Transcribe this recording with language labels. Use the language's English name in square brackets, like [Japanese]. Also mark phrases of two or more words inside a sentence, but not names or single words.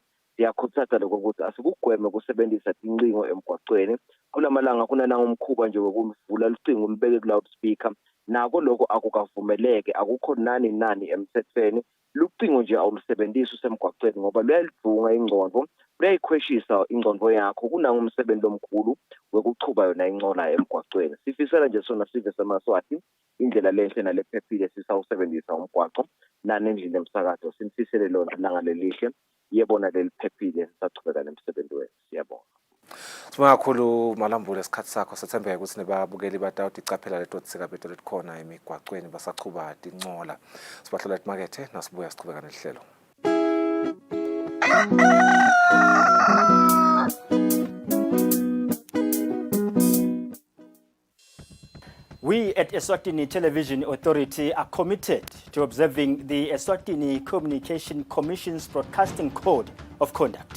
[Swati] siyakhuthaza lokho ukuthi asikugweme kusebenzisa tincingo emgwaqweni kulamalanga kunana umkhuba nje wokulivula ucingo ulibeke ku loudspeaker nako lokho akukavumeleke akukho nani emthethweni lucingo nje awulusebenzisi usemgwaqweni ngoba luyalivunga ingqondo luyayikhweshisa ingqondo yakho kunanga umsebenzi omkhulu wekuchuba yona incola emgwaqweni sifisela nje sona sive semaswati indlela lenhle nalephephile sisawusebenzisa umgwaqo nanendlela emsakazo simfisele lona langa lelihle yebona leliphephile sisachubeka nemsebenzi wethu siyabonga. Sibonga kakhulu Malambule isikhathi sakho sethembeka ukuthi nebabukeli batawuthi icaphela leto tsikabeto letikhona emigwaqweni basachuba tincola sibahlola emakethe nasibuya sichubeka nehlelo. [English] We at Eswatini Television Authority are committed to observing the Eswatini Communication Commission's Broadcasting Code of Conduct.